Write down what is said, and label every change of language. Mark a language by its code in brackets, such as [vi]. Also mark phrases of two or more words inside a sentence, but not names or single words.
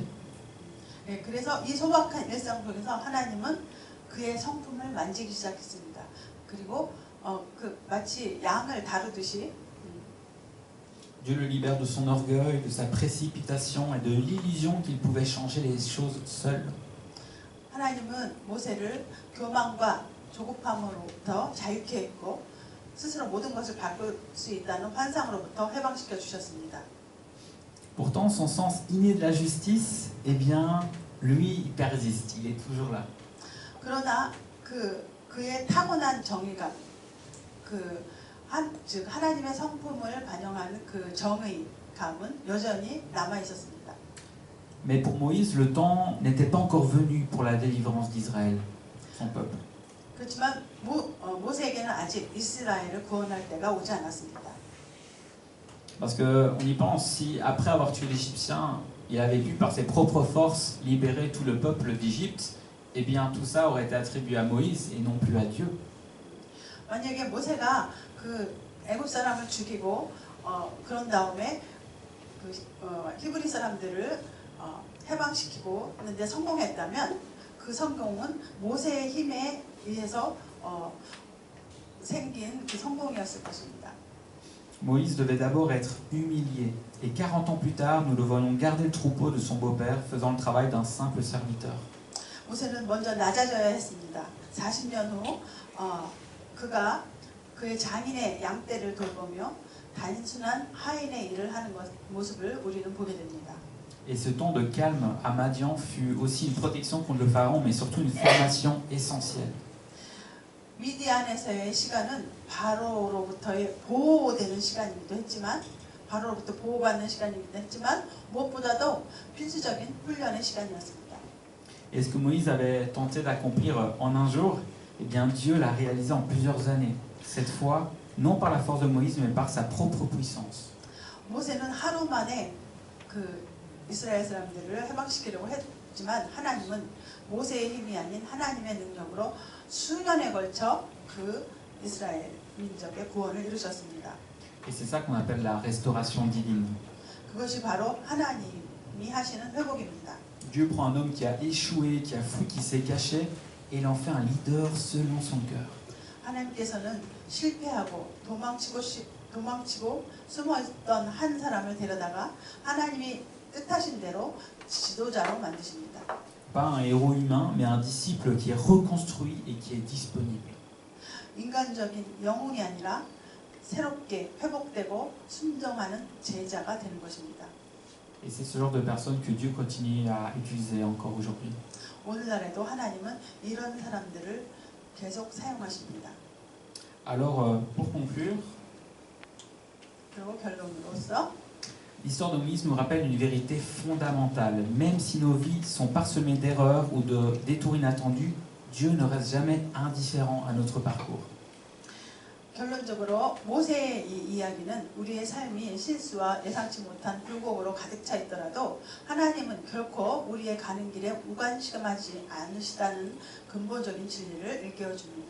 [ko] 네, 그래서 이 소박한 일상 속에서 하나님은 그의 성품을 만지기 시작했습니다. 그리고 마치 양을 다루듯이 [fr] Dieu le libère de son orgueil, de sa précipitation et de l'illusion qu'il pouvait changer les choses seul. [ko] 하나님은 모세를 교만과 조급함으로부터 자유케 했고 스스로 모든 것을 바꿀 수 있다는 환상으로부터 해방시켜 주셨습니다. [fr] Pourtant, son sens inné de la justice, eh bien, lui, il persiste, il est toujours là. [ko] 그러나 그의 타고난 정의감, 즉 하나님의 성품을 반영하는 그 정의감은 여전히 남아 있었습니다. [fr] Mais pour Moïse, le temps n'était pas encore venu pour la délivrance d'Israël, son peuple. [ko] 그렇지만 모세에게는 아직 이스라엘을 구원할 때가 오지 않았습니다. [fr] Parce qu'on y pense, si après avoir tué l'Égyptien, il avait pu par ses propres forces libérer tout le peuple d'Égypte, eh bien tout ça aurait été attribué à Moïse et non plus à Dieu. [ko] 만약에 모세가 그 애굽 사람을 죽이고 그런 다음에 히브리 사람들을 해방시키고 있는데 성공했다면 그 성공은 모세의 힘에 의해서 생긴 그 성공이었을 것입니다. [fr] Moïse devait d'abord être humilié, et 40 ans plus tard, nous le voyons garder le troupeau de son beau-père, faisant le travail d'un simple serviteur. [ko] 모세는 먼저 낮아져야 했습니다. 40년 후 그가 그의 장인의 양떼를 돌보며 단순한 하인의 일을 하는 모습을 우리는 보게 됩니다. [fr] Et ce temps de calme à Madian fut aussi une protection contre le pharaon, mais surtout une formation essentielle. [ko] 미디안에서의 시간은 바로로부터의 보호되는 시간이기도 했지만 바로로부터 보호받는 시간이기도 했지만 무엇보다도 필수적인 훈련의 시간이었습니다. [fr] Et ce que Moïse avait tenté d'accomplir en un jour, eh bien Dieu l'a réalisé en plusieurs années. Cette fois, non par la force de Moïse, mais par sa propre puissance. [ko] 모세는 하루 만에 이스라엘 사람들을 해방시키려고 했지만 하나님은 모세의 힘이 아닌 하나님의 능력으로 수년에 걸쳐 그 이스라엘 민족의 구원을 이루셨습니다. [fr] Et c'est ça qu'on appelle la restauration divine. [ko] 그것이 바로 하나님이 하시는 회복입니다. [fr] Dieu prend un homme qui a échoué, qui a fui, qui s'est caché, et il en fait un leader selon son cœur. [ko] 하나님께서는 실패하고 도망치고 숨어있던 한 사람을 데려다가 하나님이 뜻하신 대로 지도자로 만드십니다. [fr] Pas un héros humain, mais un disciple qui est reconstruit et qui est disponible. [ko] 인간적인 영웅이 아니라 새롭게 회복되고 순종하는 제자가 되는 것입니다. [fr] Et c'est ce genre de personnes que Dieu continue à utiliser encore aujourd'hui. [ko] 오늘날에도 하나님은 이런 사람들을 계속 사용하십니다. [fr] Alors, pour conclure, [ko] 그리고 결론으로서 [fr] l'histoire de Moïse nous rappelle une vérité fondamentale. Même si nos vies sont parsemées d'erreurs ou de détours inattendus, Dieu ne reste jamais indifférent à notre parcours. [ko] 결론적으로 모세의 이 이야기는 우리의 삶이 실수와 예상치 못한 굴곡으로 가득 차 있더라도 하나님은 결코 우리의 가는 길에 무관심하지 않으시다는 근본적인 진리를 일깨워 줍니다.